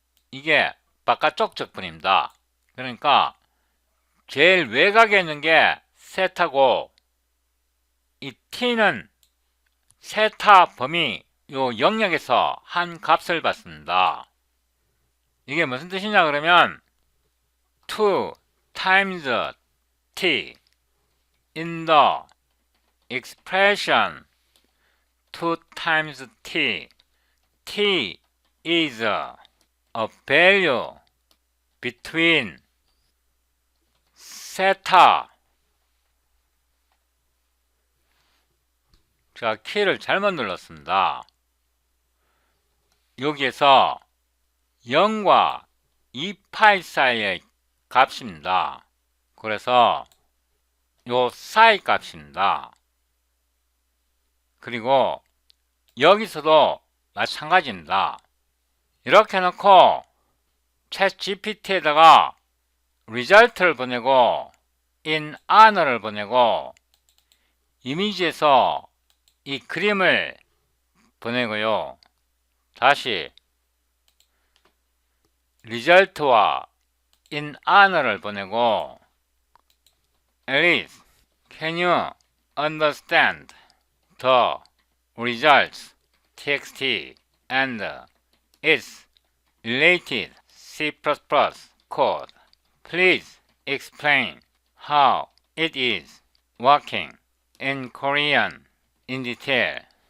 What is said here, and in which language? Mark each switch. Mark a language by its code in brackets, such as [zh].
[ko] 이게 바깥쪽 적분입니다. 그러니까 제일 외곽에 있는 게 세타고 이 t는 세타 범위 요 영역에서 한 값을 받습니다. 이게 무슨 뜻이냐 그러면 [en] 2 times t in the expression 2 times t t is a value between [ko] 세타 제가 키를 잘못 눌렀습니다. 여기에서 0과 2파이 사이의 값입니다. 그래서 요 사이 값입니다. 그리고 여기서도 마찬가지입니다. 이렇게 놓고 챗 GPT에다가 result를 보내고 in honor를 보내고 이미지에서 이 그림을 보내고요. 다시 result와 in honor를 보내고 [en] Alice, can you understand the results txt and its related C++ code? Please explain how it is working in Korean in detail.